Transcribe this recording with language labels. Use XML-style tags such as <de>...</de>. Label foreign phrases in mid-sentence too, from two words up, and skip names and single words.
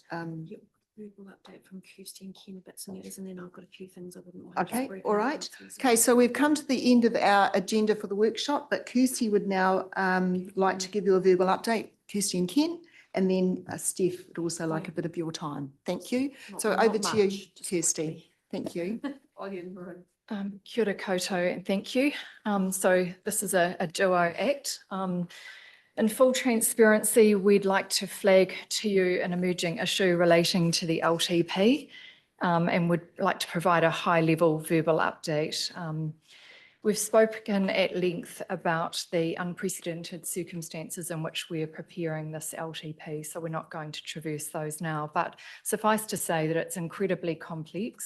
<en>Verbal update from Kirsty and Ken, bits and pieces, and then I've got a few things I wouldn't want. Okay, all right. Okay, so we've come to the end of our agenda for the workshop, but Kirsty would now like to give you a verbal update, Kirsty and Ken, and then Steph would also like a bit of your time. Thank you. So over to you, Kirsty. Thank you.</en> <mi>Kia ora koutou</mi> <en>and thank you. So this is a duo act. In full transparency, we'd like to flag to you an emerging issue relating to the LTP and would like to provide a high-level verbal update. We've spoken at length about the unprecedented circumstances in which we are preparing this LTP, so we're not going to traverse those now, but suffice to say that it's incredibly complex.</en>